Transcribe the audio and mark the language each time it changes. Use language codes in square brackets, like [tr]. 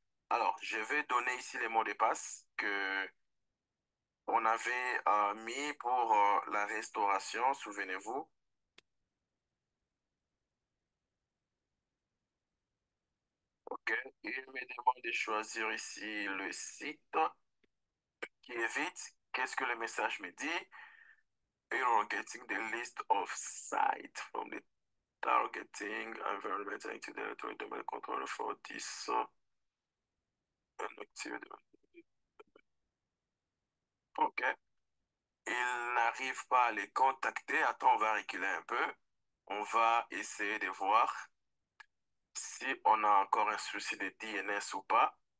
[fr] Alors, je vais donner ici les mots de passe que on avait mis pour la restauration, souvenez-vous. OK? Il me demande de choisir ici le site qui est vide. Qu'est-ce que le message me dit? [en] Error getting the list of sites from the targeting environment into the territory domain controller for this activity. OK. [fr] Il n'arrive pas à les contacter. Attends, on va reculer un peu. On va essayer de voir si on a encore un souci de DNS ou pas.